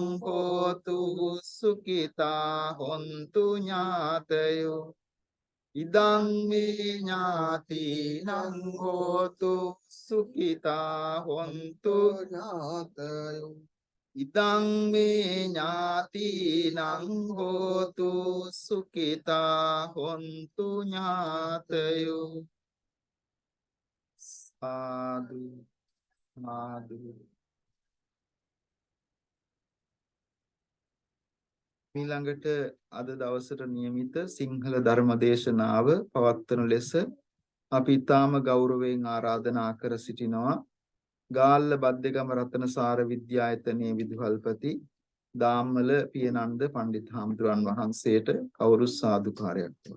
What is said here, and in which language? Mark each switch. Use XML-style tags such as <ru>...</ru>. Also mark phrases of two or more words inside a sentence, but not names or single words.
<pi>හෝතු සුඛිතා හොන්තු ඥාතයෝ ඉදං මේ ඥාතිනං හෝතු සුඛිතා හොන්තු ඥාතයෝ ඉදං මේ ඥාතිනං හෝතු සුඛිතා හොන්තු ඥාතයෝ සාදු සාදු.</pi> <si>ඊළඟට අද දවසට නියමිත සිංහල ධර්ම දේශනාව පවත්වන ලෙස අපි ඊටාම ගෞරවයෙන් ආරාධනා කර සිටිනවා ගාල්ල බද්දේගම රතනසාර විද්‍යායතනයේ විදුහල්පති දාම්මල පියනන්ද පණ්ඩිත හාමුදුරන් වහන්සේට කවුරු සාදුකාරයක්</si>